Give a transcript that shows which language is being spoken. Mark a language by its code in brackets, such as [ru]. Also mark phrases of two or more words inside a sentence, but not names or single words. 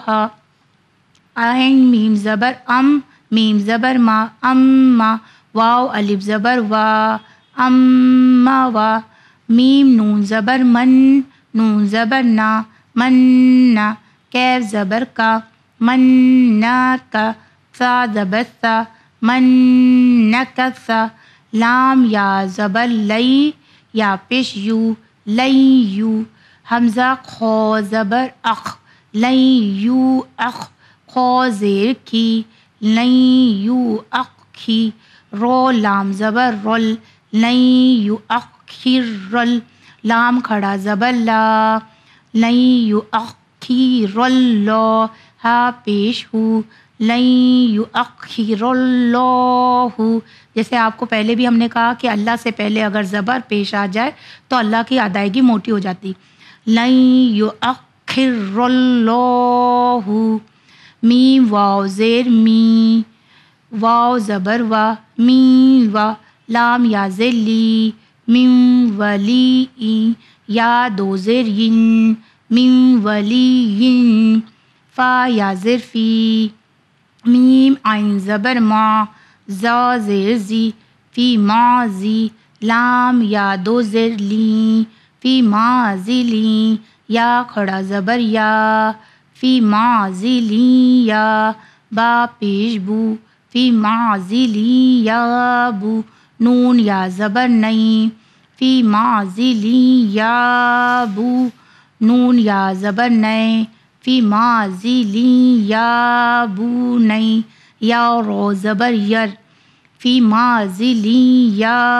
[ur] عین میم زبر میم زبر ما واو الف زبر وا وا میم نون زبر نون زبر نا کیف زبر کا کا سا زبر سا سا لام یا زبر لئی یا پیش یو لئی یو حمزہ خو زبر اخ لئی یو اخ خو زیر کی لئی یو اخ کی رو لام زبر رل لئی یو اخ کی رل لام کھڑا زبر لا لئی یو اخ کی رل لو ہا پیش ہو لئی یو اخ کی رل لو ہو. جیسے آپ کو پہلے بھی ہم نے کہا کہ اللہ سے پہلے اگر زبر پیش آ جائے تو اللہ کی ادائیگی موٹی ہو جاتی. [ar] لن یؤخر اللہ [ur] میم واو زیر می واو زبر وا می وا لام یا زیر لی من ولی یا دو زیر ین من ولی ین فا یا زیر فی میم عین زبر ما زا زیر زی فی ماضی لام یا دو زیر لی فی ماضی لی یا کھڑا زبر یا فی ماضی لی یا با پیش بو فی ماضی لی یا بو نون یا زبر نہیں فی ماضی لی یا بو نون یا زبر نہیں فی ماضی لی یا بو نہیں یا رو زبر یر فی ماضی لی یا